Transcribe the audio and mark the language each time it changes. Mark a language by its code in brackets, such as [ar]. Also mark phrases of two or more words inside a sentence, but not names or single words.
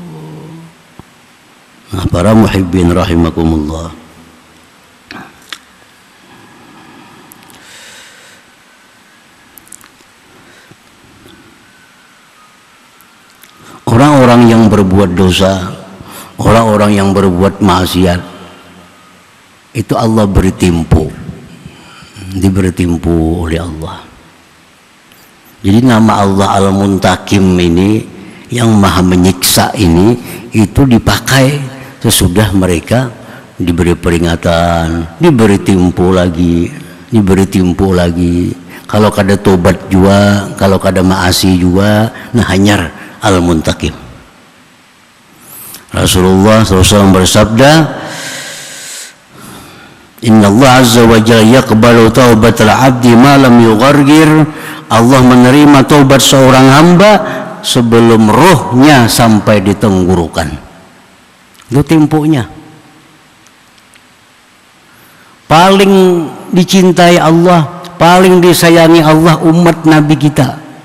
[id] Nah, para muhibbin rahimakumullah, orang-orang yang berbuat dosa, orang-orang yang berbuat maksiat, itu Allah beri timpu, diberi timpu oleh Allah. Jadi nama Allah Al-Muntakim ini, yang maha menyiksa ini, itu dipakai sesudah mereka diberi peringatan, diberi timpu lagi, diberi timpu lagi. [bjn] Kalau kada tobat juga, kalau kada maasi juga, nah hanyar al-muntakim. [id] Rasulullah SAW bersabda, [ar] إن الله عز وجل يقبل توبة العبد ما لم يغرغر. [id] Allah menerima taubat seorang hamba sebelum rohnya sampai di tenggorokan. Itu temponya. Paling dicintai Allah, paling disayangi Allah umat Nabi kita.